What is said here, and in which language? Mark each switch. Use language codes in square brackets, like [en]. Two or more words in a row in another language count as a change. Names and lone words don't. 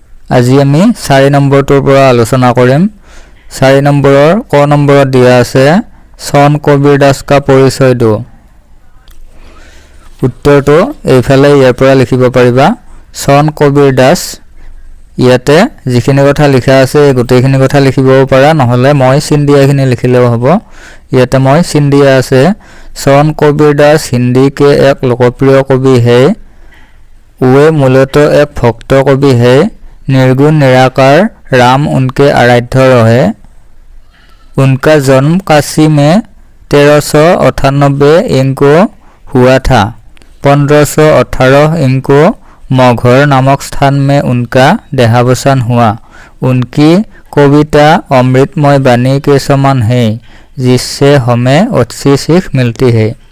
[as] আজি আমি 4 নম্বৰটোৰ পৰা আলোচনা কৰিম 4 নম্বৰৰ ক নম্বৰত দিয়া আছে [hi] सन कबीर दास का परिचय दो [as] উত্তৰটো এইফালে ইয়াৰ পৰা লিখিব পাৰিবা সন কবিৰ দাস ইয়াতে যিখিনি কথা লিখা আছে গোটেইখিনি কথা লিখিবও পাৰা নহলে মই চিন দিয়াখিনি লিখিলেও হ'ব ইয়াতে মই চিন দিয়া আছে [hi] सन कबीर दास हिंदी के एक लोकप्रिय कवि है वे मूलतः एक भक्त कवि है निर्गुण निराकार राम उनके आराध्य रहे उनका जन्म काशी में 1398 इनको हुआ था 1518 इनको मगहर नामक स्थान में उनका देहावसान हुआ उनकी कविता अमृतमय वाणी के समान है जिससे हमें अच्छी सीख मिलती है